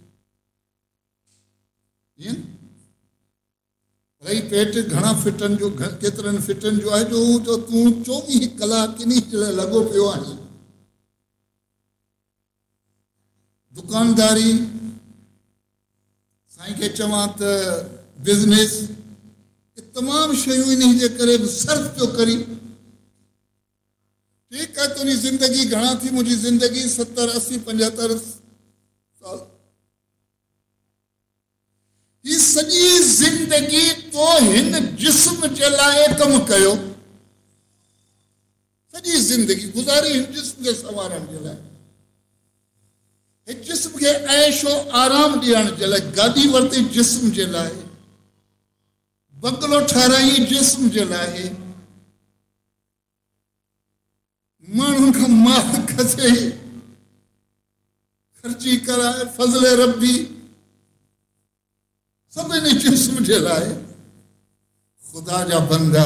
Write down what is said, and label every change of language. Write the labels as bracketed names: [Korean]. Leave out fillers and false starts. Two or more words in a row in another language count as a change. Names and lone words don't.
[Sindhi] ईअं भई पेट घणा फिटनि जो केतिरनि फिटनि जो आहे जो तूं 24 कलाक इन जे लाइ लॻो पियो आहे दुकानदारी साईं खे चवां त बिज़नेस तमामु शयूं इन जे करे सर्फ पियो करी [Hindi] ठीक है [Sindhi] तुझी जिंदगी घणा थी मुझी जिंदगी 70 80 75 साल ये सजी जिंदगी तो हिन जिस्म जे लाइ कम कयो सजी जिंदगी गुजारी हिन जिस्म के संवारण जे लाइ हे जिस्म के ऐशो आराम ॾियण जे लाइ गाॾी वरिती जिस्म जे लाइ बंगलो ठाराई जिस्म जे लाइ माण्हुनि खां माल खसे ख़र्ची कराए फज़ल रब्बी सभिनी जिस्म जे लाइ ख़ुदा जा बंदा